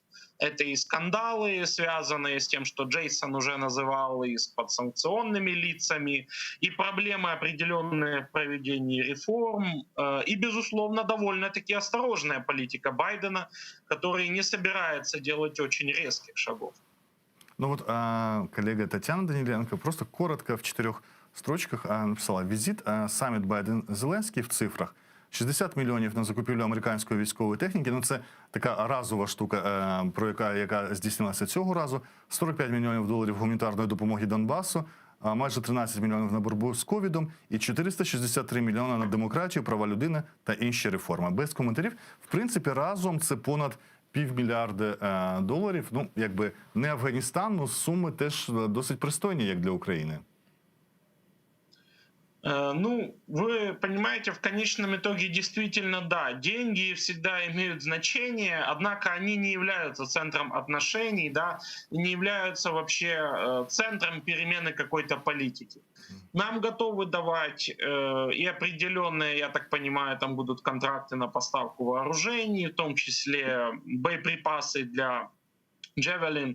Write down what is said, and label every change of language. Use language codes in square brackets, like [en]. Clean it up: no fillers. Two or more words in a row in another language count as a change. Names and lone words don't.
[ru] Это и скандалы, связанные с тем, что Джейсон уже называл, и с подсанкционными лицами, и проблемы определенные в проведении реформ, и, безусловно, довольно-таки осторожная политика Байдена, который не собирается делать очень резких шагов. Ну вот коллега Татьяна Даниленко просто коротко в 4 строчках написала: [uk] візит, саміт Байден-Зеленський в цифрах. 60 мільйонів на закупівлю американської військової техніки. Ну, це така разова штука, яка здійснилася цього разу. 45 мільйонів доларів гуманітарної допомоги Донбасу, майже 13 мільйонів на боротьбу з ковідом і 463 мільйони на демократію, права людини та інші реформи. Без коментарів. В принципі, разом це понад $500 мільярда. Ну, якби не Афганістан, але суми теж досить пристойні, як для України. Ну, [ru] вы понимаете, в конечном итоге действительно да, деньги всегда имеют значение, однако они не являются центром отношений, да, не являются вообще центром перемены какой-то политики. Нам готовы давать и определенные, я так понимаю, там будут контракты на поставку вооружений, в том числе боеприпасы для Javelin.